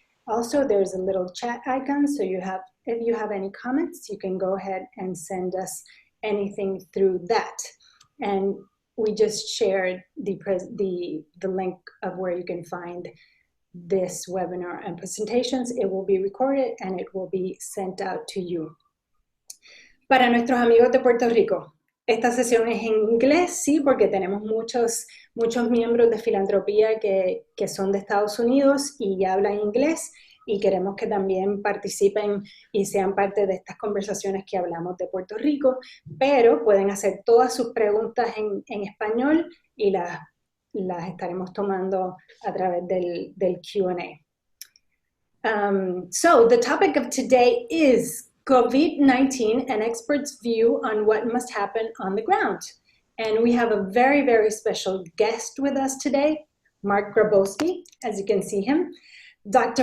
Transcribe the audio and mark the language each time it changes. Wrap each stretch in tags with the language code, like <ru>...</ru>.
<en>Also, there's a little chat icon, so if you have any comments, you can go ahead and send us anything through that. And we just shared the link of where you can find this webinar and presentations. It will be recorded and it will be sent out to you.</en> <es>Para nuestros amigos de Puerto Rico, esta sesión es en inglés, sí, porque tenemos muchos miembros de Filantropía que son de Estados Unidos y hablan inglés, y queremos que también participen y sean parte de estas conversaciones que hablamos de Puerto Rico, pero pueden hacer todas sus preguntas en español y las estaremos tomando a través del Q&A.</es> <en>So the topic of today is COVID-19, an expert's view on what must happen on the ground. And we have a very, very special guest with us today, Mark Grabowsky, as you can see him. Dr.</en>